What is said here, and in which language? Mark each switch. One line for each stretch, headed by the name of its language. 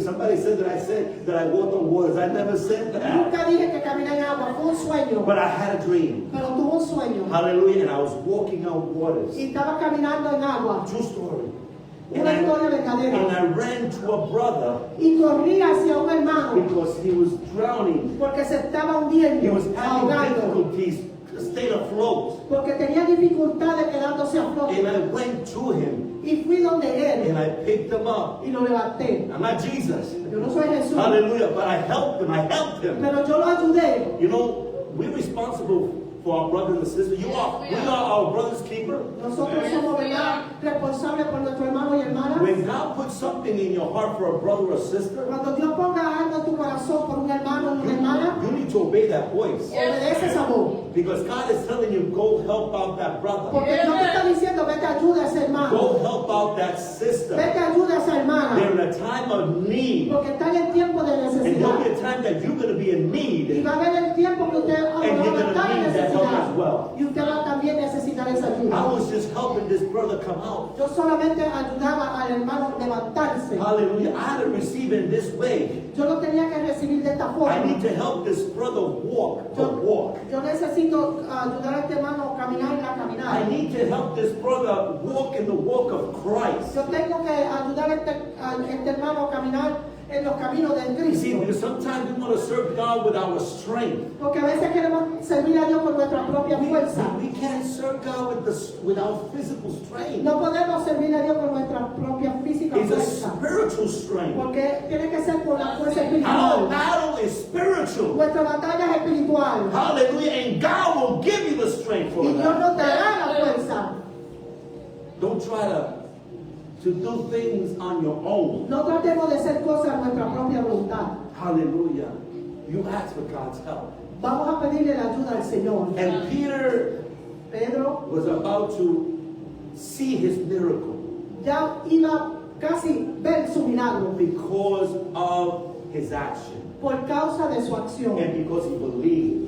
English: Somebody said that I said that I walked on waters. I never said that.
Spanish: Nunca dije que caminé en agua, fue un sueño.
English: But I had a dream.
Spanish: Pero tuve un sueño
English: Hallelujah. And I was walking on waters.
Spanish: y estaba caminando en agua.
English: True story. And
Spanish: Una historia
English: I
Spanish: verdadera.
English: ran to a brother
Spanish: Y corrí hacia un hermano
English: because he was drowning.
Spanish: porque se estaba
English: He
Spanish: hundiendo,
English: was having
Spanish: ahogando.
English: difficulties to stay afloat.
Spanish: Porque tenía dificultades quedándose a flote.
English: And I went to him
Spanish: Y fui donde él
English: and I picked him up.
Spanish: y lo levanté.
English: I'm not Jesus.
Spanish: Yo no soy Jesús,
English: Hallelujah. But I helped him. I helped him.
Spanish: pero yo lo ayudé.
English: You know, we're responsible for our brothers and sisters. We are our brother's keeper.
Spanish: Nosotros somos, ¿verdad?, responsables por nuestro hermano y hermana.
English: When God puts something in your heart for a brother or sister,
Spanish: Cuando Dios ponga algo en tu corazón por un hermano o una hermana,
English: you need to obey that voice.
Spanish: obedece esa voz.
English: Because God is telling you, go help out that brother.
Spanish: Porque Dios te está diciendo, vete ayuda a ese hermano.
English: Go help out that sister.
Spanish: Vete ayuda a esa hermana.
English: They're in a time of need.
Spanish: Porque está en el tiempo de
English: And there'll
Spanish: necesidad.
English: be a time that you're going to be in
Spanish: Y
English: need.
Spanish: va a haber el tiempo que usted va
English: And you're
Spanish: a
English: gonna
Spanish: estar en
English: need that help
Spanish: necesidad.
English: as well.
Spanish: Y usted va a también necesitar esa
English: I
Spanish: ayuda.
English: was just helping this brother come out.
Spanish: Yo solamente ayudaba al hermano a levantarse.
English: Hallelujah. I had to receive in this way.
Spanish: Yo lo tenía que recibir de esta
English: I
Spanish: forma.
English: need to help this brother walk the walk.
Spanish: Yo necesito ayudar a este hermano a caminar en la
English: I
Spanish: caminada.
English: need to help this brother walk in the walk of Christ.
Spanish: Yo tengo que ayudar a este hermano a caminar en los caminos del
English: You see,
Spanish: Cristo.
English: because sometimes we want to serve God with our strength.
Spanish: Porque a veces queremos servir a Dios con nuestra propia fuerza.
English: We can't serve God with our physical strength.
Spanish: No podemos servir a Dios con nuestra propia física
English: It's a
Spanish: fuerza.
English: spiritual strength.
Spanish: Porque tiene que ser por la fuerza
English: Our
Spanish: espiritual.
English: battle is spiritual.
Spanish: Nuestra batalla es espiritual. Hallelujah.
English: And God will give you the strength for
Spanish: Y Dios
English: that.
Spanish: nos dará la fuerza.
English: Don't try to do things on your own.
Spanish: No tratemos de hacer cosas a nuestra propia voluntad.
English: Hallelujah. You ask for God's help.
Spanish: Vamos a pedirle la ayuda al Señor.
English: And Peter
Spanish: Pedro
English: was about to see his miracle
Spanish: ya iba casi ver su milagro
English: because of his action
Spanish: por causa de su acción
English: and because he believed.